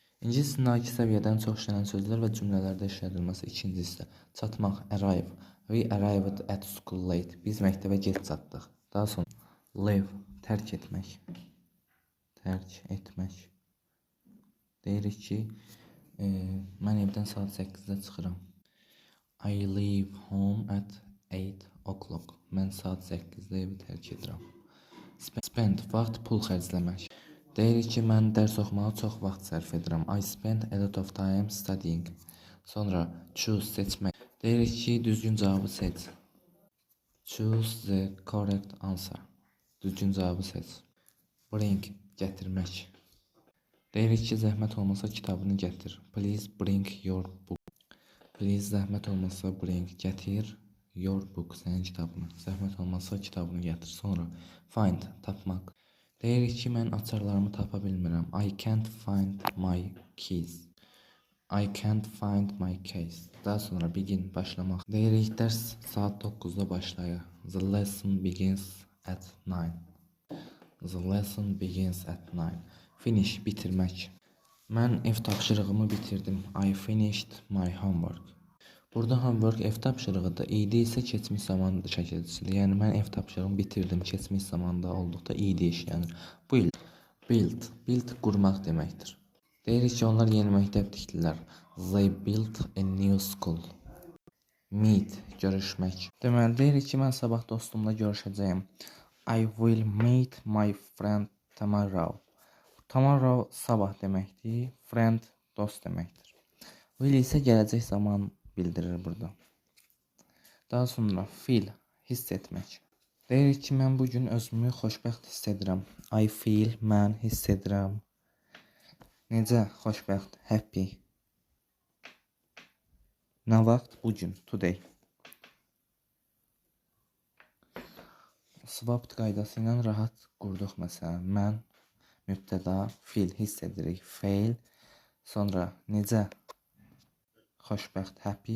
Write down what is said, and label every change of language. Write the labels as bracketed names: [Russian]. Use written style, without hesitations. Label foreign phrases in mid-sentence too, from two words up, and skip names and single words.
[Azerbaijani] İngilis dilindəki səviyyədən çox işlənən sözlər və cümlələrdə işlədilməsi. İkincisi, çatmaq, [English] arrive. We arrived at school late. [Azerbaijani] Biz məktəbə gec çatdıq. Daha sonra, leave, tərk etmək. Tərk etmək. Deyirik ki, mən evdən saat 8-də çıxıram. [English] I leave home at 8 o'clock. [Azerbaijani] Mən saat 8-də evi tərk edirəm. Spend, vaxt, pul xərcləmək. Deyirik ki, mən dərs oxumağa çox vaxt sərf edirəm. [English] I spend a lot of time studying. [Azerbaijani] Sonra choose, seçmək. Deyirik ki, düzgün cavabı seç. [English] Choose the correct answer. [Azerbaijani] Düzgün cavabı seç. Bring, gətirmək. Deyirik ki, zəhmət olmasa kitabını gətir. [English] Please bring your book. Please, [Azerbaijani] zəhmət olmasa bring, gətir [English] your book, [Azerbaijani] sənin kitabını. Zəhmət olmasa kitabını gətir. Sonra find, tapmaq. Deyirik ki, mən açarlarımı tapa bilmirəm. [English] I can't find my keys. I can't find my keys. [Azerbaijani] Daha sonra begin, başlamaq. Deyirik, dərs saat 9-da başlayır. [English] The lesson begins at 9. The lesson begins at 9. Finish, [Azerbaijani] bitirmək. Mən ev tapşırığımı bitirdim. [English] I finished my homework. [Azerbaijani] Burada homework ev tapşırığıdır. İD isə keçmiş zaman şəkilçisidir. Yəni mən ev tapşırığımı bitirdim. Keçmiş zamanda olduqda id işlənir. Build qurmaq deməkdir. Deyirik ki, onlar yeni məktəb tikdilər. [English] They built a new school. Meet, [Azerbaijani] görüşmək. Deməli, deyirik ki, mən sabah dostumla görüşəcəyim. [English] I will meet my friend tomorrow. [Azerbaijani] Tomorrow sabah deməkdir. Friend, dost deməkdir. Will isə gələcək zaman bildirir burada. Daha sonra feel, hiss etmək. Deyirik ki, mən bugün özümü xoşbəxt hiss edirəm. [English] I feel, [Azerbaijani] mən hiss edirəm. Necə xoşbəxt, happy. Nə vaxt? Bugün, today. Swap qaydası ilə rahat qurduq məsələn. Mən, mübtəda, feel, hiss edirik. Fail, sonra necə xoşbəxt, happy.